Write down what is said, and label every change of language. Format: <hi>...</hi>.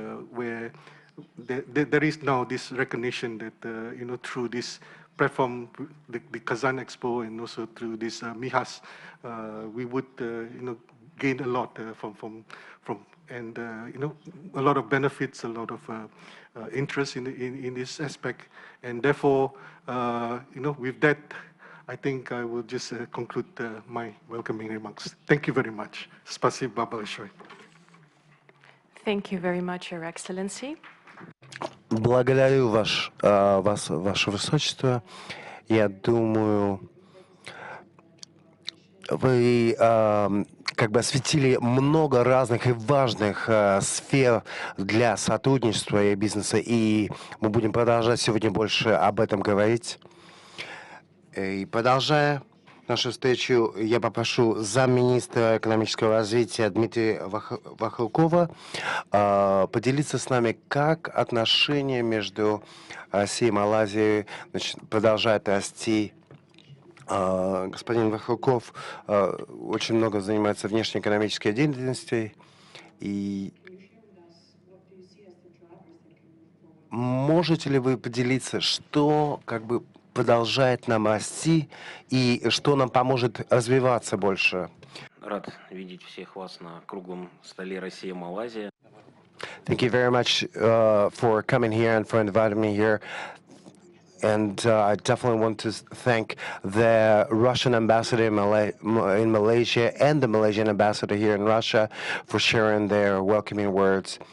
<en>where there is now this recognition that through this platform, the Kazan Expo, and also through this MIHAS, we would gain a lot from and a lot of benefits, a lot of interest in this aspect, and therefore with that, I think I will just conclude my welcoming remarks. Thank you very much.</en> <ru>Spasibo большое.</ru> <en>Thank you very much, Your Excellency.</en> <ru>Благодарю Ваше Высочество. Я думаю, вы как бы осветили много разных и важных сфер для сотрудничества и бизнеса, и мы будем продолжать сегодня больше об этом говорить. И продолжая нашу встречу, я попрошу замминистра экономического развития Дмитрия Вахрукова поделиться с нами, как отношения между Россией и Малайзией продолжают расти. Господин Вахруков очень много занимается внешнеэкономической деятельностью, и можете ли вы поделиться, что как бы продолжает нам расти и что нам поможет развиваться больше? Рад видеть всех вас на круглом столе Россия-Малайзия.</ru> <en>Thank you very much for coming here and for inviting me here. And I definitely want to thank the Russian ambassador in Malaysia and the Malaysian ambassador here in Russia for sharing their welcoming words.</en>